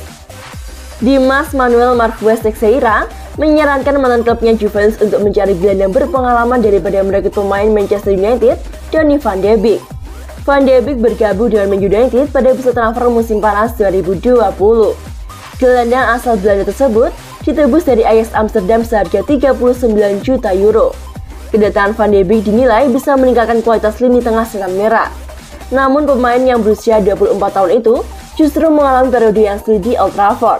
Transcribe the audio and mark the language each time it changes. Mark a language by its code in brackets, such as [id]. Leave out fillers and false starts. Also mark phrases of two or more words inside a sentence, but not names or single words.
[id] Dimas Manuel Marques Teixeira menyarankan mantan klubnya Juventus untuk mencari gelandang berpengalaman daripada merekrut pemain Manchester United, Donny van de Beek. Van de Beek bergabung dengan Man United pada bursa transfer musim panas 2020. Gelandang asal Belanda tersebut ditebus dari Ajax Amsterdam seharga 39 juta euro. Kedatangan Van de Beek dinilai bisa meningkatkan kualitas lini tengah setan merah. Namun pemain yang berusia 24 tahun itu justru mengalami periode yang sulit di Old Trafford.